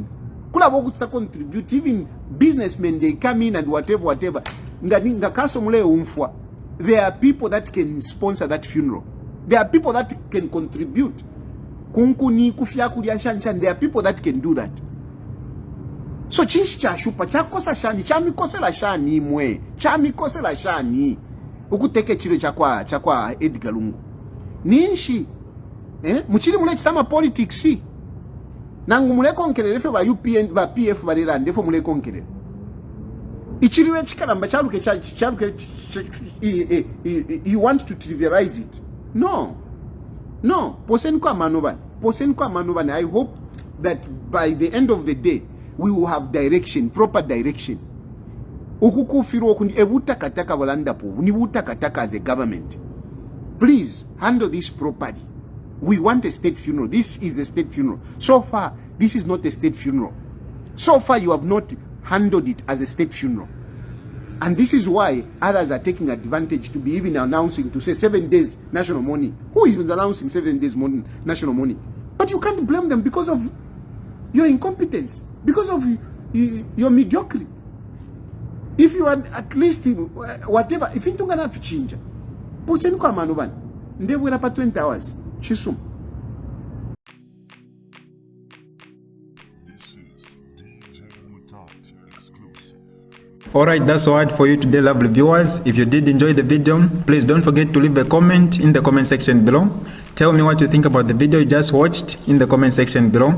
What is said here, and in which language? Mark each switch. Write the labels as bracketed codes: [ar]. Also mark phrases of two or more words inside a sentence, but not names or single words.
[en] Contribute, even businessmen, they come in and whatever. There are people that can sponsor that funeral. There are people that can contribute. There are people that can do that. [bem] So chinshi cha shupa chakosa shani chamikosela shani mwe chamikosela shani ukuteke chile chakwa Edgar Lungu ninshi muchili mule chitama politics nangu mule konkelele fe ba UPN ba PF balira ndefo mule konkelele ichiliwe chikalamba chaluke [en] you want to trivialize it. [bem] No poseni kwa manubani. [en] I hope that by the end of the day we will have direction, proper direction. [bem] Ukukufiro kundi ebutakataka walandapo ni butakataka [en] as a government. Please handle this properly. We want a state funeral. This is a state funeral. So far, this is not a state funeral. So far, you have not handled it as a state funeral. And this is why others are taking advantage to be even announcing to say 7 days national mourning. Who is announcing 7 days national mourning? But you can't blame them because of your incompetence, because of your mediocrity. If you are at least whatever, if you don't have to change, [bem] poseni kwa manubani, ndewe rapa 20 hours, shisum. [en] This is DJ Mutati exclusive. Alright, that's all right for you today, lovely viewers. If you did enjoy the video, please don't forget to leave a comment in the comment section below. Tell me what you think about the video you just watched in the comment section below.